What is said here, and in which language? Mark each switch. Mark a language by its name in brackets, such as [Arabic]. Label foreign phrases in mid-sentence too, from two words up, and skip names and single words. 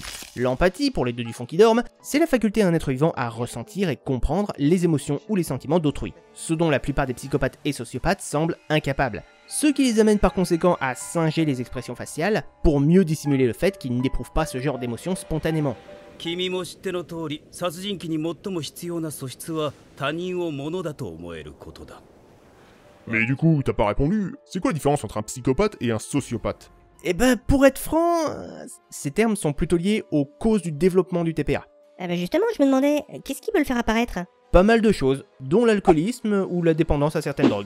[French] L'empathie, pour les deux du fond qui dorment, c'est la faculté d'un être vivant à ressentir et comprendre les émotions ou les sentiments d'autrui, ce dont la plupart des psychopathes et sociopathes semblent incapables. Ce qui les amène par conséquent à singer les expressions faciales pour mieux dissimuler le fait qu'ils n'éprouvent pas ce genre d'émotions spontanément. [Japanese] 君も知っての通り、殺人鬼に最も必要な素質は他人を物だと思えることだ。 [French] Mais du coup, t'as pas répondu. C'est quoi la différence entre un psychopathe et un sociopathe? Eh ben, pour être franc, ces termes sont plutôt liés aux causes du développement du TPA. Ah bah justement, je me demandais, qu'est-ce qui peut le faire apparaître? Pas mal de choses, dont l'alcoolisme ou la dépendance à certaines drogues.